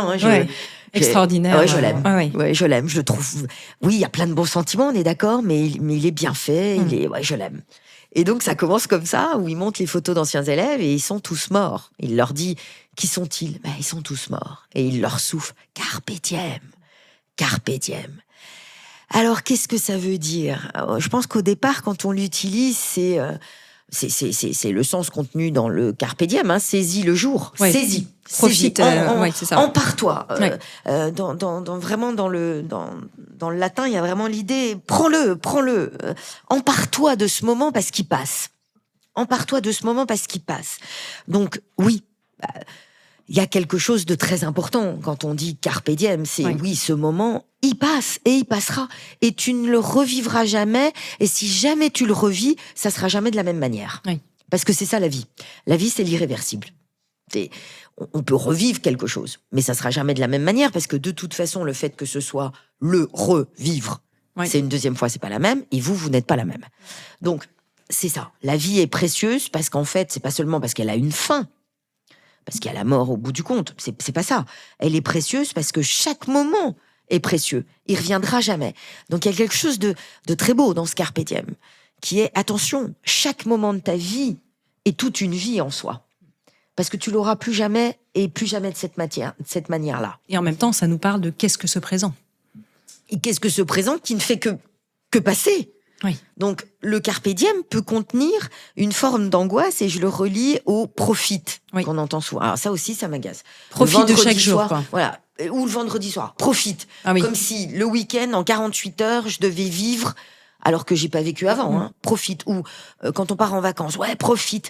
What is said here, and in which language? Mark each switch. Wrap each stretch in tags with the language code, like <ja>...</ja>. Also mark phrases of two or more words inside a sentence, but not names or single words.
<fr>Extraordinaire. Ouais, je l'aime. Ouais, je l'aime. Je le trouve. Oui, il y a plein de bons sentiments, on est d'accord, mais il est bien fait. Je l'aime. Et donc ça commence comme ça, où il montre les photos d'anciens élèves et ils sont tous morts. Il leur dit, qui sont-ils ? Ils sont tous morts. Et il leur souffle,</fr> <la>carpe diem, carpe diem.</la> <fr>Alors, qu'est-ce que ça veut dire ? Je pense qu'au départ, quand on l'utilise, c'est c'est le sens contenu dans le</fr> <la>carpe diem,</la> <fr>hein, saisis le jour, Ouais. saisis. Profite, c'est ça. Empare-toi. Ouais. Vraiment dans le latin, il y a vraiment l'idée, prends-le. Empare-toi de ce moment parce qu'il passe. Empare-toi de ce moment parce qu'il passe. Donc, oui, il y a quelque chose de très important quand on dit</fr> <la>carpe diem.</la> <fr>C'est, oui, ce moment, il passe et il passera. Et tu ne le revivras jamais. Et si jamais tu le revis, ça sera jamais de la même manière. Oui. Parce que c'est ça la vie. La vie, c'est l'irréversible. On peut revivre quelque chose, mais ça sera jamais de la même manière parce que de toute façon, le fait que ce soit le revivre, c'est une deuxième fois, c'est pas la même, et vous n'êtes pas la même. Donc, c'est ça. La vie est précieuse parce qu'en fait, c'est pas seulement parce qu'elle a une fin, parce qu'il y a la mort au bout du compte. C'est pas ça. Elle est précieuse parce que chaque moment est précieux. Il reviendra jamais. Donc, il y a quelque chose de très beau dans ce</fr> <la>carpe diem,</la> <fr>qui est, attention, chaque moment de ta vie est toute une vie en soi. Parce que tu l'auras plus jamais et plus jamais de cette manière-là. Et en même temps, ça nous parle de qu'est-ce que ce présent. Et qu'est-ce que ce présent qui ne fait que passer. Oui. Donc, le</fr> <la>carpe diem</la> <fr>peut contenir une forme d'angoisse et je le relie au profite qu'on entend souvent. Alors ça aussi, ça m'agace. Profite de chaque jour, soir, quoi. Voilà. Ou le vendredi soir. Profite. Ah oui. Comme si le week-end, en 48 heures, je devais vivre alors que j'ai pas vécu avant, hein. Profite. Ou quand on part en vacances, profite.</fr>